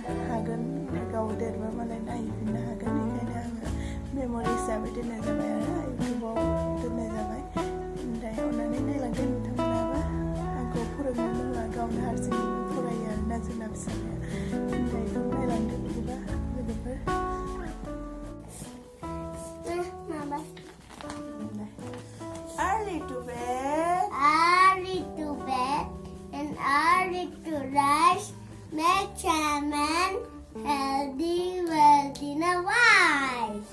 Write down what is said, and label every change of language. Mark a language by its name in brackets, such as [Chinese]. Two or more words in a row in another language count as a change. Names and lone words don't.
[Bodo] हागोन गाव देरबा मालाय नायफिननो हागोन बेखायनो आङो मेम'रि हिसाबै दोननाय जाबाय आरो इउटुबाव दोननाय जाबाय ओमफ्राय अननानै नायलांदो नोंथांमोनाबो आंखौ फोरोंनो होआ गावनो हारसिं फरायो आरोना जोंना फिसालाया ओमफ्राय नायलांदो बिदिबा लोगोफोर [English] early to bed and early to rise make chairman healthy, wealthy and wise.